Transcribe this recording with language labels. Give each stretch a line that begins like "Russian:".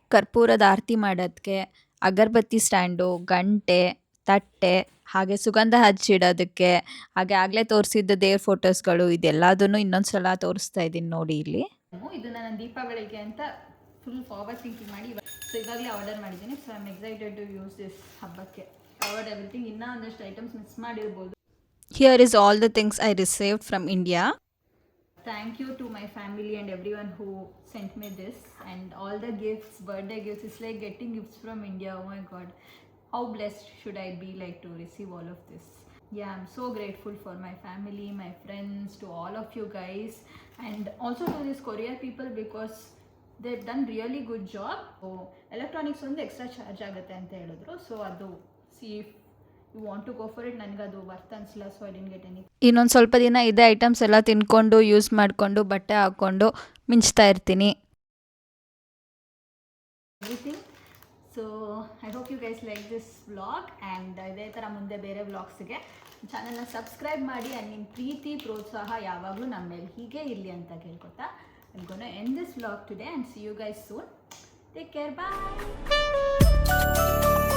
Kannada: ಕರ್ಪೂರದ ಆರತಿ ಮಾಡೋದಕ್ಕೆ, ಅಗರಬತ್ತಿ ಸ್ಟ್ಯಾಂಡು, ಗಂಟೆ, ತಟ್ಟೆ, ಹಾಗೆ ಸುಗಂಧ ಹಚ್ಚಿಡೋದಕ್ಕೆ, ಹಾಗೆ ಆಗಲೇ ತೋರಿಸಿದ್ದ ದೇವ್ರ ಫೋಟೋಸ್ಗಳು, ಇದೆಲ್ಲದನ್ನು ಇನ್ನೊಂದು ಸಲ ತೋರಿಸ್ತಾ ಇದ್ದೀನಿ ನೋಡಿ ಇಲ್ಲಿ. ಇದನ್ನ ನಾನು ದೀಪಾವಳಿಗೆ ಅಂತ ಫುಲ್ ಫಾರ್ವರ್ಡ್ ಥಿಂಕಿಂಗ್ ಮಾಡಿ ಸೊ ಇವಾಗಲೇ ಆರ್ಡರ್ ಮಾಡಿದ್ದೀನಿ.
English: So I am excited to use this ಹಬ್ಬಕ್ಕೆ. Covered everything.
Kannada: ಇನ್ನೂ ಒಂದಷ್ಟು ಐಟಮ್ಸ್ ಮಿಸ್ ಮಾಡಿರ್ಬೋದು.
English: Here is all the things I received from India. Thank you to my family and everyone who sent me this and all the gifts, birthday gifts. It's like getting gifts from India. Oh my god, how blessed should I be like to receive all of this. Yeah, I'm so grateful for my family, my friends, to all of you guys, and also to these courier people because they've done really good job.
Kannada: So electronics ಒಂದು extra charge ಆಗುತ್ತೆ ಅಂತ ಹೇಳಿದ್ರು.
English: So ಅದು see if you want to go for it.
Kannada: ನನಗೆ ಅದು worth ಅನಿಸಲ್ಲ.
English: So I didn't get any.
Kannada: ಇನ್ನೊಂದು ಸ್ವಲ್ಪ ದಿನ ಇದೇ ಐಟಮ್ಸ್ ಎಲ್ಲ ತಿನ್ಕೊಂಡು ಯೂಸ್ ಮಾಡಿಕೊಂಡು ಬಟ್ಟೆ ಹಾಕ್ಕೊಂಡು ಮಿಂಚ್ತಾ ಇರ್ತೀನಿ.
English: Everything. So I hope you guys like this vlog.
Kannada: And ಇದೇ ಥರ ಮುಂದೆ ಬೇರೆ ವ್ಲಾಗ್ಸ್ಗೆ ಚಾನಲ್ನ ಸಬ್ಸ್ಕ್ರೈಬ್ ಮಾಡಿ. ಆ್ಯಂಡ್ ನಿಮ್ಮ ಪ್ರೀತಿ ಪ್ರೋತ್ಸಾಹ ಯಾವಾಗಲೂ ನಮ್ಮ ಮೇಲೆ ಹೀಗೆ ಇರಲಿ ಅಂತ ಕೇಳ್ಕೊತಾ
English: I'm gonna end this vlog today and see you guys soon. Take care. Bye.